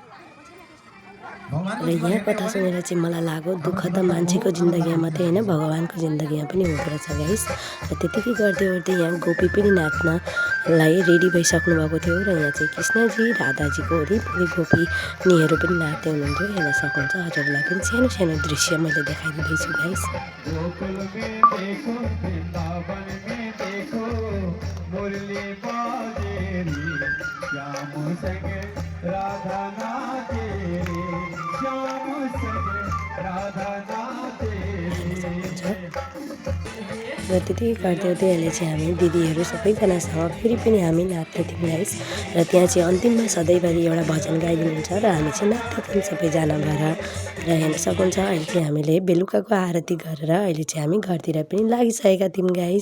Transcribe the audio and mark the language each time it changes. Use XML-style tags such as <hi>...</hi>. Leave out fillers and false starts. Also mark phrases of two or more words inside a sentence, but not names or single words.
<ne>र यहाँ कथा सुनेर चाहिँ मलाई लाग्यो दुःख त मान्छेको जिन्दगीमा मात्रै होइन, भगवानको जिन्दगीमा पनि हुँदो रहेछ गाइस। र त्यतिकै गर्दै गर्दै यहाँ गोपी पनि नाच्नलाई रेडी भइसक्नु भएको थियो। र यहाँ चाहिँ कृष्णजी राधाजीको वरिपरि गोपिनीहरू पनि नाच्दै हुनुहुन्थ्यो, हेर्न सक्नुहुन्छ। हजुरलाई पनि सानो सानो दृश्य मैले देखाइदिँदैछु गाइस।</ne> <hi>राधा नाचे रे, श्याम संग राधा नाचे रे।</hi> <ne>र त्यति गर्दै गर्दै अहिले चाहिँ हामी दिदीहरू सबैजनासँग फेरि पनि हामी नाच्दै थियौँ गाइस। र त्यहाँ चाहिँ अन्तिममा सधैँभरि एउटा भजन गाइदिनुहुन्छ र हामी चाहिँ नाच्दै थियौँ सबैजना भएर। र हेर्न सक्नुहुन्छ अहिले चाहिँ हामीले बेलुकाको आरती गरेर अहिले चाहिँ हामी घरतिर पनि लागिसकेका थियौँ गाइस।</ne>